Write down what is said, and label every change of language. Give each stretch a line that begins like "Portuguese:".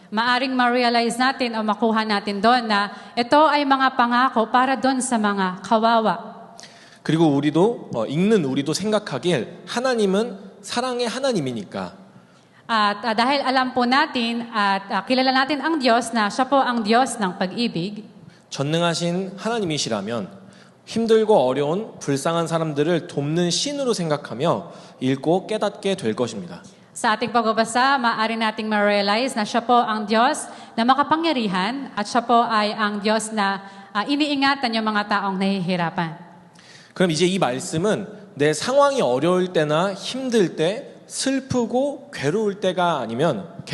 Filipino: maaring ma-realize natin o makuha natin doon na ito ay mga pangako para doon sa mga kawawa.
Korean: 그리고 읽는 우리도 생각하길 하나님은 사랑의 하나님이니까
Filipino: At dahil alam po natin at kilala natin ang Diyos na siya po ang Diyos ng pag-ibig,
Korean: 전능하신 하나님이시라면 힘들고 어려운 불쌍한 사람들을 돕는 신으로 생각하며 읽고 깨닫게 될 것입니다.
Filipino: sa ating pagbabasa, maaari nating ma-realize na siya po ang Diyos na makapangyarihan at siya po ay ang Diyos na iniingatan yung mga taong nahihirapan.
Korean: 그럼 이제 이 말씀은 내 상황이 어려울 때나 힘들 때 슬프고 괴로울 때가 아니면